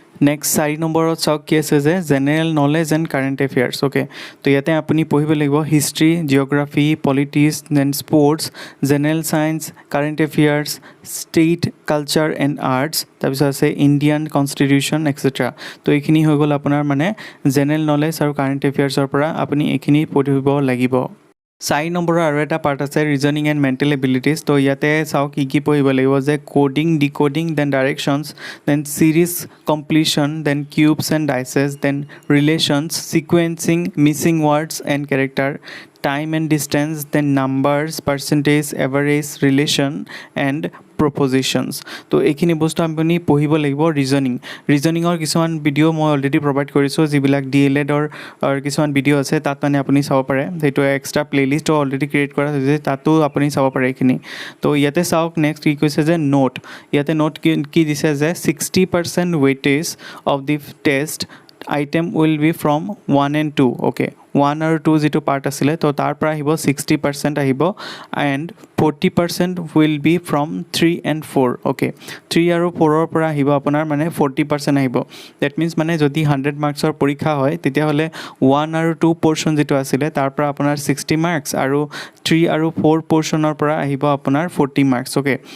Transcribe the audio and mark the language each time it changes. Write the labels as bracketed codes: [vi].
[as] Next 4 নম্বৰত চাওক কি আছে যে general knowledge and current affairs okay তো ইয়াতে আপুনি পঢ়িব লাগিব history geography politics then sports general science current affairs state culture and arts তাৰপিছত আছে ইণ্ডিয়ান কনষ্টিটিউশ্যন এক্সেট্ৰা তো এইখিনি হৈ গ'ল আপোনাৰ মানে জেনেৰেল নলেজ আৰু কাৰেণ্ট এফেয়াৰ্ছৰ পৰা আপুনি এইখিনি পঢ়িব লাগিব 4 নম্বৰৰ আৰু এটা পাৰ্ট আছে ৰিজনিং এণ্ড মেণ্টেল এবিলিটিজ তো ইয়াতে চাওক কি পঢ়িব লাগিব যে coding decoding then ডাইৰেকশ্যনছ then series completion then cubes and ডাইচেছ then relations ছিকুৱেঞ্চিং Mising words and character [en] time and distance, then numbers, percentage, average, relation and propositions. [as] তো এইখিনি বস্তু আপুনি পঢ়িব লাগিব। ৰিজনিঙৰ কিছুমান ভিডিঅ' মই অলৰেডি প্ৰভাইড কৰিছোঁ, যিবিলাক DLEDৰ কিছুমান ভিডিঅ' আছে তাত মানে আপুনি চাব পাৰে। সেইটো এক্সট্ৰা প্লে'লিষ্টো অলৰেডি ক্ৰিয়েট কৰা হৈছে, তাতো আপুনি চাব পাৰে এইখিনি। তো ইয়াতে চাওক নেক্সট কি কৈছে যে নোট, ইয়াতে নোট কি দিছে যে [en] 60% weightage of the test item will be from 1 and 2, [as] okay. 1 আৰু 2 যিটো পাৰ্ট আছিলে তো তাৰ পৰা আহিব 60% আহিব, [en] and 40% will be from 3 and 4, [as] okay. 3 আৰু 4ৰ পৰা আহিব আপোনাৰ মানে 40% আহিব। [en] that means [as] মানে যদি 100 মাৰ্কছৰ পৰীক্ষা হয় তেতিয়াহ'লে 1 আৰু 2 পৰ্শ্যন যিটো আছিলে তাৰ পৰা আপোনাৰ 60 মাৰ্কছ, আৰু 3 আৰু 4 পৰ্শ্যনৰ পৰা আহিব আপোনাৰ 40 মাৰ্কছ, অ'কে।